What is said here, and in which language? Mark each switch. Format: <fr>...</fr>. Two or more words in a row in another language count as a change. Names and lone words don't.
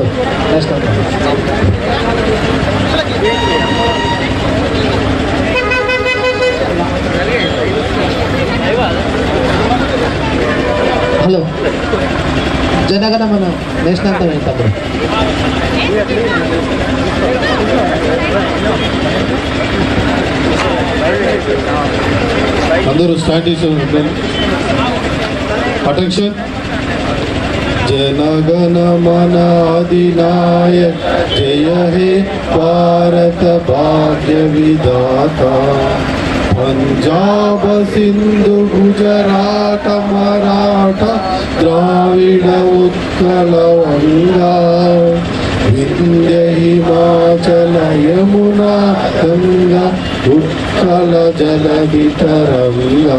<en>national hello</en> <te>జనగణమన నేషనల్ అంతం ఏంటి తమ్ముడు? అందరూ స్టార్ట్ చేసి అటెన్షన్.</te> <bn>জনগণমন অধিনায়ক জয় হে ভারত ভাগ্যবিধাতা. পঞ্জাব সিন্ধু গুজরাট মরাঠা দ্রাবিড় উৎকল গঙ্গা বিন্ধ্য হিমাচল যমুনা গঙ্গা উৎকল জলধি তরঙ্গা.</bn>